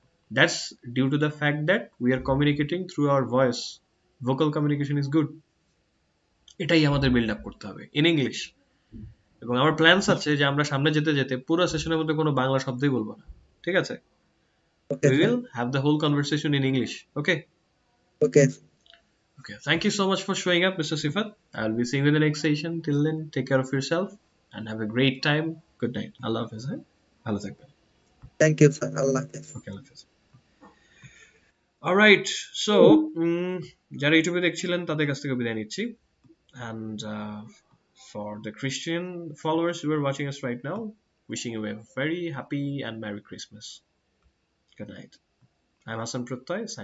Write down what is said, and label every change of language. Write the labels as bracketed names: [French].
[English] That's due to the fact that we are communicating through our voice. Vocal communication is good. [Bangla] এটাই আমাদের build up করতে হবে in English. এবং আমার plans আছে যে আমরা সামনে যেতে যেতে পুরো সেশনের মধ্যে কোনো বাংলা শব্দই বলবো না। ঠিক আছে, [English] Okay we sir. Will have the whole conversation in English. Okay, okay. okay, thank you so much for showing up, Mr. Sifat. I'll be seeing you in the next session. Till then, take care of yourself and have a great time. Good night. Allah Hafiz. [Bangla] ভালো থাকবেন। [English] Thank you sir, আল্লাহ হাফেজ। Okay, Allah Hafiz. Alright, so [Bangla] যারা ইউটিউবে দেখছিলেন তাদের কাছ থেকে বিদায় নিচ্ছি। [English] And for the Christian followers who are watching us right now, wishing you a very happy and Merry Christmas. Good night. I'm Hassan Prottoy, signing